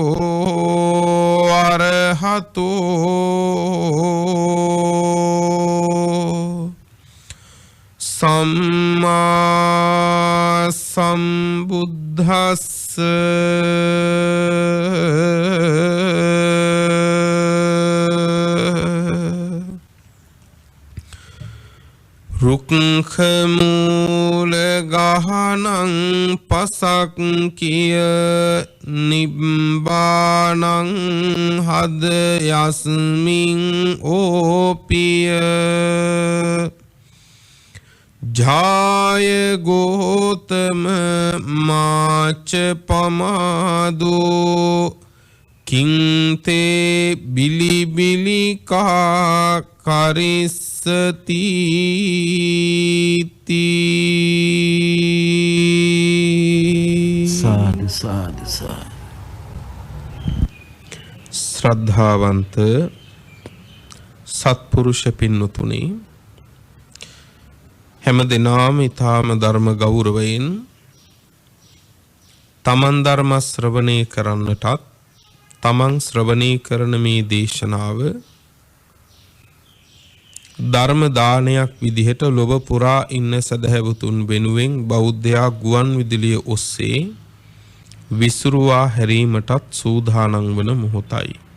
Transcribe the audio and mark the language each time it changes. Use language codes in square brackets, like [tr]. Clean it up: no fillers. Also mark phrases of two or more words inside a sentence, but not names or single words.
[pi] අරහතෝ සම්මා සම්බුද්දස්ස රුක්ඛ මූල ගහනං පසක් කිය නිබ්බානං හද යස්මින් ඕපිය ජාය ගෝතම මාච පමාදෝ කින්තේ බිලිබිලි කා කරිස්සති [si] සාදු සාදු සාදු ශ්‍රද්ධාවන්ත සත්පුරුෂ පින්නතුනි හැම දිනම ඊ타ම ධර්ම ගෞරවයෙන් තමන් ධර්ම ශ්‍රවණය කරන්නටත් තමන් ශ්‍රවණය කරන මේ දේශනාව ධර්ම දානයක් විදිහට ලොව පුරා ඉන්න සදහැවතුන් වෙනුවෙන් බෞද්ධයා ගුවන් විදුලිය ඔස්සේ විසුරුවා හැරීමටත් සූදානම් වන මොහොතයි.